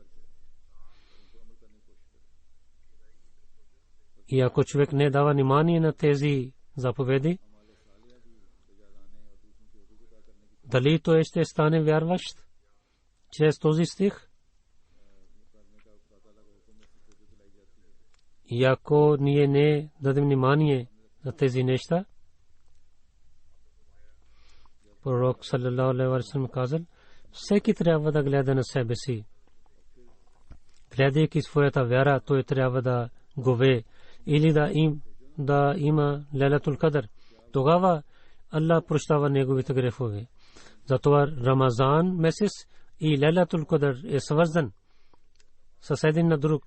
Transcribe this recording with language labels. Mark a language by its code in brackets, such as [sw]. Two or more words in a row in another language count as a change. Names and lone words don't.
[bg] И ако човек не дава внимание на тези заповеди, дали той ще стане вярващ чрез този стих? И ако ние не дадем внимание на тези неща, пророк [ar] صلى الله عليه وسلم [bg] казал, всеки трябва да гледа на себе си. Гледайки своята вяра, той трябва да гове или да има Лейлатул Кадър. Тогава Allah прощава неговите грехове. Затова Рамазан месец и Лейлатул Кадър е свързан с един на друг.